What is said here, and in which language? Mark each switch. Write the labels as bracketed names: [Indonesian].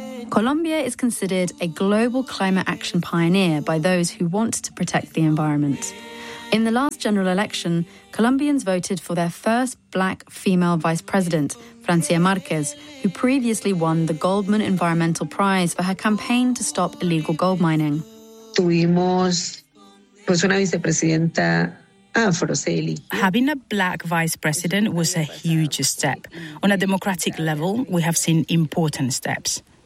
[English] Colombia is considered a global climate action pioneer by those who want to protect the environment. In the last general election, Colombians voted for their first black female vice president, Francia Márquez, who previously won the Goldman Environmental Prize for her campaign to stop illegal gold mining. [Spanish] Tuvimos pues una vicepresidenta afro, sí. [English] Having a black vice president was a huge step. On a democratic level, we have seen important steps.